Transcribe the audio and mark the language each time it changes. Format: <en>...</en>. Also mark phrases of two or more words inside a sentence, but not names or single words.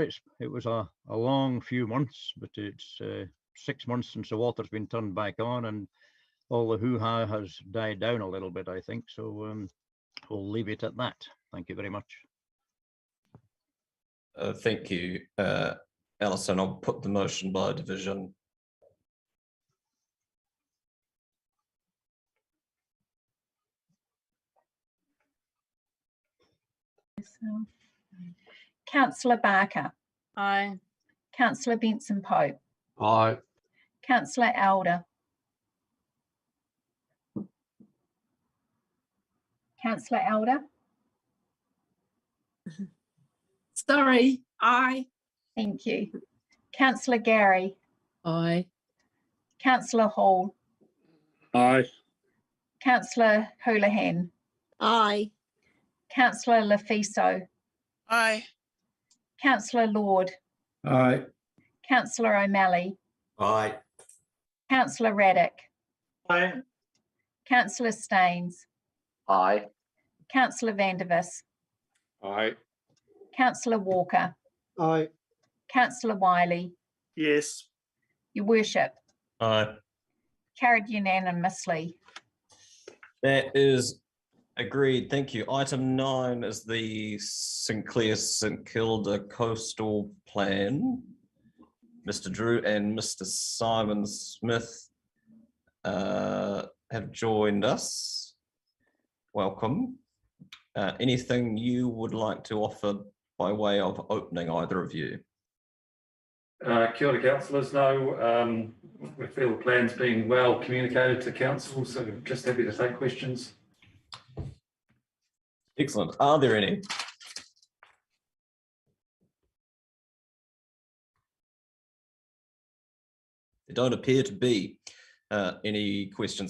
<en>It was a long few months, but it's 6 months since the water's been turned back on, and all the hoo-ha has died down a little bit, I think. So we'll leave it at that. Thank you very much. Thank you, Alison. I'll put the motion by division. Councillor Barker. Aye. Councillor Benson Pope. Aye. Councillor Elder. Councillor Elder. Sorry, aye. Thank you. Councillor Gary. Aye. Councillor Hall. Aye. Councillor Houlihan. Aye. Councillor Lefiso. Aye. Councillor Lord. Aye. Councillor O'Malley. Aye. Councillor Raddick. Aye. Councillor Staines. Aye. Councillor Vandervis. Aye. Councillor Walker. Aye. Councillor Wiley. Yes. Your Worship. Aye. Carried unanimously. That is agreed. Thank you. Item 9 is the Sinclair St Kilda Coastal Plan. Mr. Drew and Mr. Simon Smith have joined us. Welcome. Anything you would like to offer by way of opening, either of you?</en> <mi>Kia ora,</mi> <en>councillors. No, we feel the plan's being well communicated to council, so just happy to take questions. Excellent. Are there any? There don't appear to be any questions.</en>